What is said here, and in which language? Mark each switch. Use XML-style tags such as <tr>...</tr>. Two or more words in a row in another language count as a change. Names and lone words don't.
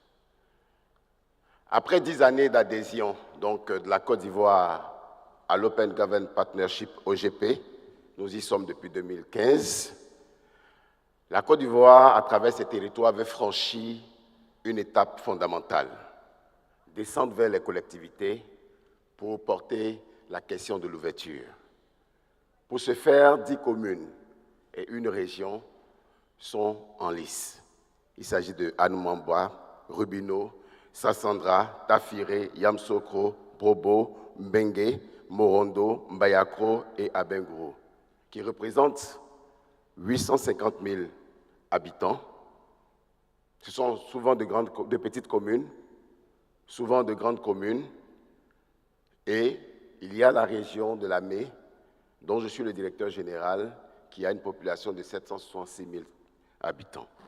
<fr>Après 10 années d'adhésion donc, de la Côte d'Ivoire à l'Open Government Partnership OGP, nous y sommes depuis 2015, la Côte d'Ivoire, à travers ses territoires, avait franchi une étape fondamentale, descendre vers les collectivités pour porter la question de l'ouverture. Pour ce faire, 10 communes et une région sont en lice. Il s'agit de Anoumamba, Rubino, Sassandra, Tafiré, Yamsokro, Bobo, Mbengue, Morondo, Mbayakro et Abengourou, qui représentent 850 000 habitants. Ce sont souvent de petites communes, souvent de grandes communes, et il y a la région de la Mé, dont je suis le directeur général, qui a une population de 766 000 habitants.</fr>